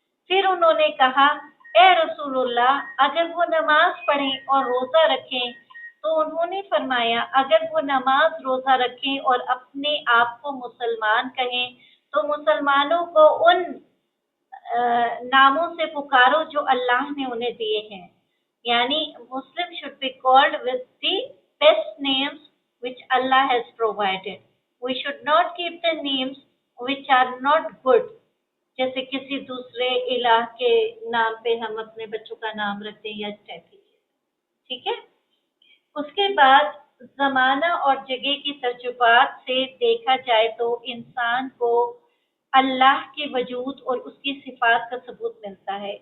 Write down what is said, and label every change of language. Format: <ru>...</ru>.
<hi>फिर उन्होंने कहा, ए रसूलुल्लाह, अगर वो नमाज पढ़ें और रोजा रखें, तो उन्होंने फरमाया, अगर वो नमाज रोजा रखें और अपने आप को मुसलमान कहें तो मुसलमानों को उन नामों से पुकारो जो अल्लाह ने उन्हें दिए हैं, यानी</hi> <en>Muslim should be called with the best names which Allah has provided. We should not keep the names which are not good.</en> <hi>जैसे किसी दूसरे इलाह के नाम पे हम अपने बच्चों का नाम रखते हैं या इस टाइप की चीज़, ठीक है। उसके बाद जमाना और जगह की तजुर्बात से देखा जाए तो इंसान को अल्लाह के वजूद और उसकी सिफात का सबूत मिलता है।</hi>